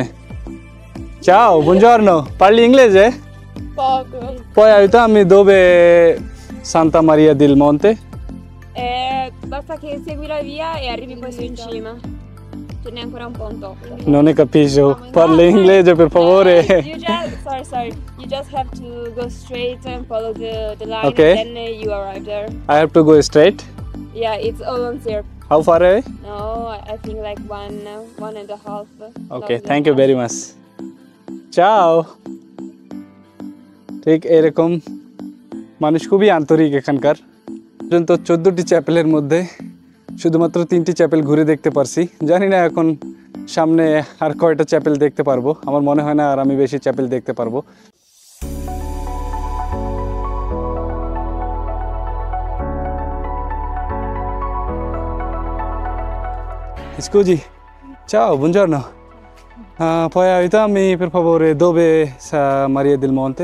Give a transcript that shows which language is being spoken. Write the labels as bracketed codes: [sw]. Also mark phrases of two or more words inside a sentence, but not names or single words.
[it] Ciao, buongiorno. Parli inglese? Poco. Puoi aiutarmi dove Santa Maria del Monte? Basta che segui la via e arrivi poi su in cima. Ce n'è ancora un po' un tocco. Non ne capisco. Parli inglese per favore? [en] Sorry. You just have to go straight and follow the line, Okay. and then you arrive there. I have to go straight. Yeah, it's all on there. How far away? No, I think like one and a half. Okay, not thank you much. very much. [it] Ciao. [bn] ঠিক এরকম মানুষ খুবই আন্তরিক এখানকার। পর্যন্ত 14টি চ্যাপেলের মধ্যে শুধুমাত্র 3টি চ্যাপেল ঘুরে দেখতে পারছি। জানি না এখন সামনে আর কয়টা চ্যাপেল দেখতে পারবো। আমার মনে হয় না আর আমি বেশি চ্যাপেল দেখতে পারবো। [it] Scusi, ciao, buongiorno. Puoi aiutarmi per favore dove sta Maria del Monte?